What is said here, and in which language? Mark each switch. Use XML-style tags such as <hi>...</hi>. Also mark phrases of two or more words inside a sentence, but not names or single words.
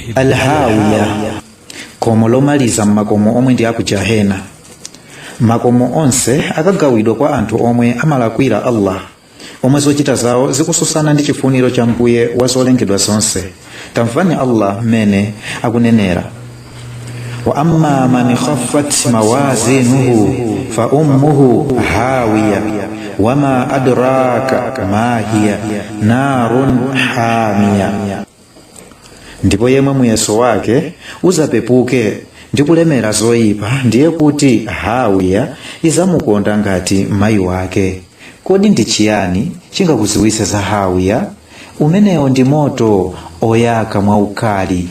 <ny>Alhawiya, khomo lomaliza mmakomo omwe ndi aku Jahena. Makomo onse akagawidwa kwa anthu omwe amalakwira Allah, omwe zochita zawo zikususana ndi chifuniro cha Mbuye wa zolengedwa zonse. Tamvani Allah mmene akunenera:</ny> <ar>وأما من خفت موازينه فأمه هاوية وما أدراك ما هيه نار حامية.</ar> <ny>Ndipo yemwe muyeso wake uzapepuke ndi kulemera zoyipa, ndiye kuti hawiya izamukonda ngati mayi wake. Kodi ndi chiyani chingakuziwitse za hawiya? Umenewo ndi moto oyaka mwaukali.</ny>